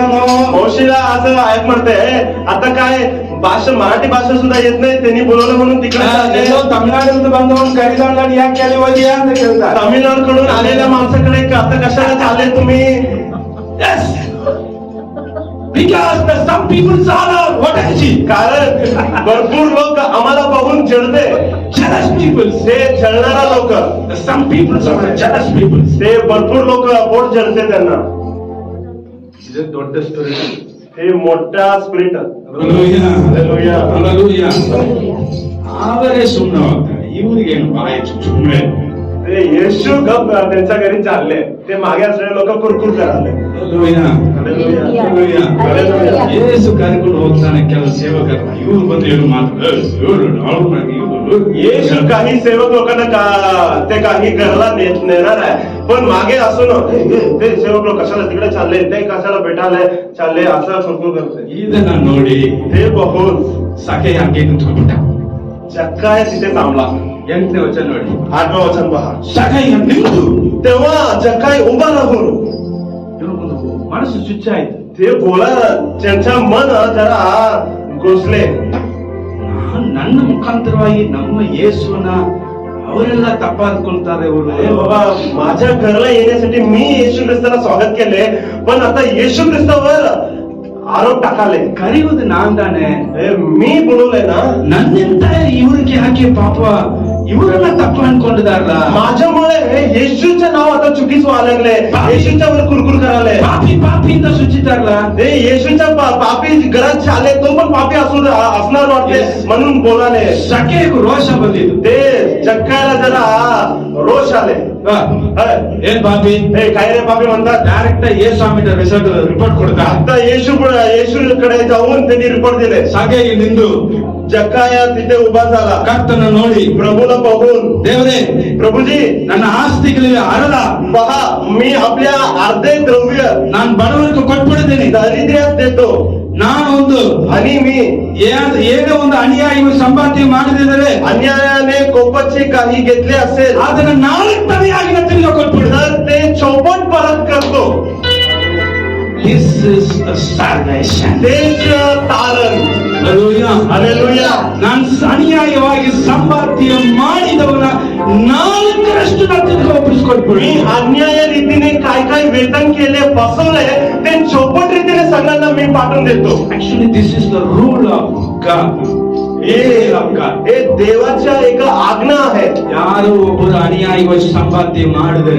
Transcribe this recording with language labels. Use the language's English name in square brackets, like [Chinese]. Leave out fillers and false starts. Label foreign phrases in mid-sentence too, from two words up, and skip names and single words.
[Marathi] मौशीला असं ऐक म्हणते, आता काय भाषा मराठी भाषा सुद्धा येत नाही, त्यांनी बोलवलं म्हणून तिकडे चालले. [Kannada] ಏನೋ ತಮಿಳ್ನಾಡಿಂದ ಬಂದವನು ಕರೀದವನ್ನ ಯಾಕೆ ಅಲ್ಲಿ ಹೋಗಿಯಾ ಅಂತ ಕೇಳ್ತಾರೆ. [Marathi] तामिळनाडूकडून आलेल्या माणसाकडे आता कशाला चालले तुम्ही. [English] Yes. Because the some people are what actually [Marathi] कारण भरपूर लोक आम्हाला बघून जळते. [English] jealous people. [Marathi] ते जळणारा लोक, [English] Some people are jealous people. [Marathi] ते भरपूर लोक पोट जळते त्यांना. [Kannada] ಇದು ದೊಡ್ಡ ಸ್ಟೋರಿ. [Marathi] हे मोठा स्पिरिट. Hallelujah. Hallelujah. Hallelujah. [Kannada] ಅವರೇ ಸುಮ್ಮನೆ ಹೋಗ್ತಾರೆ, ಇವ್ರಿಗೇನು ಬಾಯಿ ಸುಮ್ಮನೆ. [Marathi] ते येशू गप त्यांच्या घरी चालले, ते मागे असलेले लोक कुरकुर करायले. Hallelujah. Hallelujah. [Kannada] ಯೇಸು ಕರ್ಕೊಂಡು ಹೋಗ್ತಾನೆ ಕೆಲವು ಸೇವಕರನ್ನ, ಇವ್ರು ಬಂದು ಏನು ಮಾತಾಡ, [Marathi] येशू काही सेवक लोकांना ते काही घरला नेणार आहे, पण मागे असून ते सेवक लोक कशाला तिकडे चालले, ते कशाला भेटायला चालले असं कुरकुर करते. [Kannada] ಇದನ್ನ ನೋಡಿ [Marathi] ते बघून [Kannada] ಸಖೆ ಹಾಗೆ ನಿಂತ್ಕೊಂಡ್ಬಿಟ್ಟ. [Marathi] जक्काय तिथे थांबला. [Kannada] 8ನೇ ವಚನ ನೋಡಿ, [Marathi] 8व वचन पहा. [Kannada] ಸಖೆ ನಿಂತು [Marathi] तेव्हा जक्काय उभा राहून, [Kannada] ಒಂದು ಮನಸ್ಸು ಚುಚ್ಚಾಯ್ತು. [Marathi] ते बोला त्यांच्या मन जरा घुसले. [Kannada] ನನ್ನ ಮುಖಾಂತರವಾಗಿ ನಮ್ಮ ಯೇಸುವನ್ನ ಅವರೆಲ್ಲ ತಪ್ಪಾದ್ಕೊಳ್ತಾರೆ. [Marathi] अरे बाबा, माझ्या घरला येण्यासाठी मी येशू ख्रिस्ताला स्वागत केले, पण आता येशू ख्रिस्तावर आरोप टाकाले [Kannada] ಕರೆಯುವುದು ನಾನ್ ತಾನೆ. [Marathi] मी बोलवलंय ना, [Kannada] ನನ್ನಿಂದ ಇವ್ರಿಗೆ ಯಾಕೆ ಪಾಪ ಇವರನ್ನ ತಪ್ಪು ಅನ್ಕೊಂಡಿದಾರಲ್ಲ. [Marathi] माझ्यामुळे येशूचं नाव आता चुकीचं व्हायला लागले, येशूच्या वर कुरकुर करायला. [Kannada] ಪಾಪಿ ಪಾಪಿ ಅಂತ सुचितारला. [Marathi] येशूच्या पापी घरात आले तो पण पापी असणार वाटते म्हणून बोलाले. [Kannada] ಸಖೆಗೂ ರೋಷ ಬಂದಿದ್ದು. [Marathi] ते जक्कायला जरा रोष आले. [Kannada] ಏನ್ ಪಾಪಿ [Marathi] काय रे पापी म्हणतात. [Kannada] ಡೈರೆಕ್ಟ್ ಯೇಸು [English] result report [Kannada] ಕೊಡ್ತಾ. [Marathi] आता येशूकडे जाऊन त्यांनी रिपोर्ट दिले. [Kannada] ಸಖೆಗೆ ನಿಂದು [Marathi] जक्काया तिथे उभा झाला. [Kannada] ಕರ್ತನ ನೋಡಿ [Marathi] प्रभूला बघून, [Kannada] ದೇವರೇ [Marathi] प्रभूजी [Kannada] ನನ್ನ ಆಸ್ತಿಗಳಿಗೆ ಅರ್ಧ [Marathi] पहा, मी आपल्या अर्धे द्रव्य [Kannada] ನಾನು ಬಡವರಿಗೆ ಕೊಟ್ಬಿಡಿದ್ದೀನಿ. [Marathi] दारिद्र्यात देतो. [Kannada] ನಾನು ಒಂದು [Marathi] आणि मी [Kannada] ಏನೋ ಒಂದು ಅನ್ಯಾಯ ಸಂಪಾದನೆ ಮಾಡಿದರೆ [Marathi] अन्यायाने कोपचे काही घेतले असेल [Kannada] ಅದನ್ನ 4 ಪಡೆಯಾಗಿ ತಿರುಗಿ ಕೊಟ್ಬಿಡು. [Marathi] तर ते चौपट परत करतो. [English] This is the salvation. [Marathi] तेच तारण. Hallelujah. हालेलुया. [Kannada] ನಾನು ಅನ್ಯಾಯವಾಗಿ ಸಂಪಾದನೆ ಮಾಡಿದವನ 4ರಷ್ಟು ತಿರುಗಿ ಒಪ್ಪಿಸಿಕೊಟ್ಬಿಡು. [Marathi] मी अन्याय रीतीने काय काय वेतन केले, फसवले, ते चौपट रीतीने सगळ्यांना मी पाठवून देतो. [English] Actually, this is the rule of God. [Marathi] हे देवाच्या एक आज्ञा आहे. [Kannada] ಯಾರು ಒಬ್ಬರು ಅನ್ಯಾಯವಾಗಿ ಸಂಪಾದನೆ ಮಾಡಿದರೆ